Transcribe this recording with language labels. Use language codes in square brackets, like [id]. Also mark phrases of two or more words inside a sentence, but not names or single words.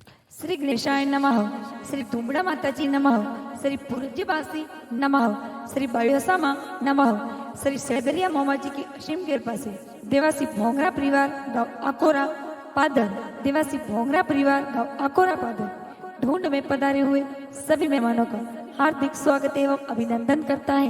[hi] श्री गणेशाय नमः, श्री तुंबड़ा माताजी नमः, श्री पूज्यवासी नमः, श्री बायोसामा नमः, श्री सैदरिया मोमाजी की असीम गेर पासे देवासी भोंगरा परिवार गांव आकोरा पादर, देवासी भोंगरा परिवार गांव आकोरा पादर ढूंढ में पधारे हुए सभी मेहमानों का हार्दिक स्वागत एवं अभिनंदन करता है।